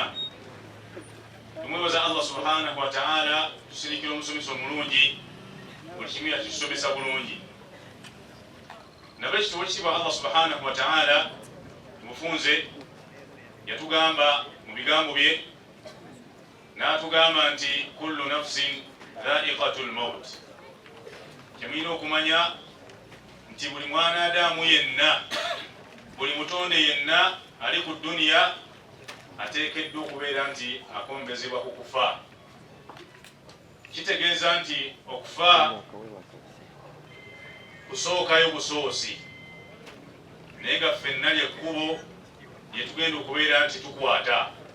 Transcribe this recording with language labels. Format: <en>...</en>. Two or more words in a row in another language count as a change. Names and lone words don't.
<lg>Tumwebaza</lg> <ar>الله سبحانه وتعالى,</ar> <lg>tusindikira omusomesa omulungi, buli kimu yatusomesa bulungi. Nabwekityo ekitiibwa</lg> <ar>الله سبحانه وتعالى</ar> <lg>tumufunze, yatugamba mu bigambo bye, n'atugamba nti</lg> <ar>كل نفس ذائقة الموت.</ar> <lg>Kyemulina okumanya nti buli mwanadamu yenna, buli mutonde yenna ali ku duniya ateekeddwa okubeera nti akombezebwa ku kufa. Kitegeeza nti okufa kusookayo busoosi, naye nga ffenna lyekkubo lye tugenda okubeera nti tukwata.</lg>